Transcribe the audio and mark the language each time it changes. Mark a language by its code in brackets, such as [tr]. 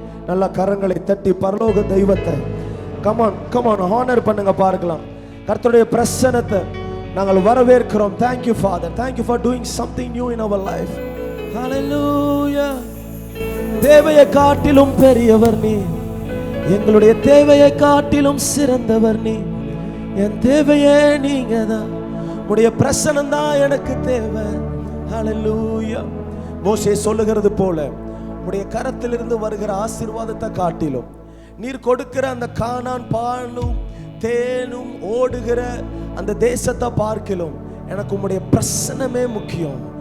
[ta] நல்ல கரங்களை தட்டி பரலோக தெய்வத்தை கமான் ஹானர் பண்ணுங்க. பார்க்கலாம் கர்த்தருடைய பிரசன்னத்தை நாங்கள் வரவேற்கிறோம். [en] Thank you Father, thank you for doing something new in our life. Hallelujah. [ta] தேவையை காட்டிலும் பெரியவர் நீ, எங்களுடைய தேவையை காட்டிலும் சிறந்தவர் நீ. என் தேவையே நீங்க தான், உடைய பிரசன்னம் தான் எனக்கு தேவை. Hallelujah. மோசே சொல்லுகிறது போல உடைய கரத்திலிருந்து வருகிற ஆசீர்வாதத்தை காட்டிலும் நீர் கொடுக்கிற அந்த கானான் பாலும் தேனும் ஓடுகிற அந்த தேசத்தை பார்க்கிலும் எனக்கு உம்முடைய பிரசன்னமே முக்கியம்.